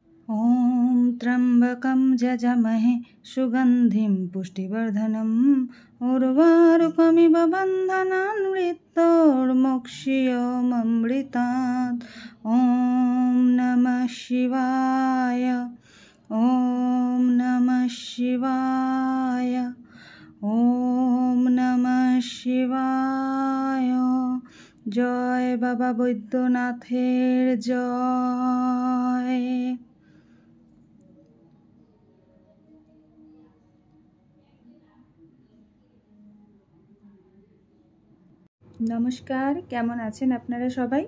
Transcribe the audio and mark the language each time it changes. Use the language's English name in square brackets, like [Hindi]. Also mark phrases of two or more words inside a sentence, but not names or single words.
[Sanskrit] ॐ त्र्यम्बकं जजमहे सुगन्धिं पुष्टिवर्धनम् उर्वारुकमिव बन्धनान् मृत्योर्मुक्षीयममृतात्। ॐ नमः शिवाय, ॐ नमः शिवाय, ॐ नमः शिवाय। [Bangla] জয় বাবা বৈদ্যনাথের জয়। নমস্কার, কেমন আছেন আপনারা সবাই?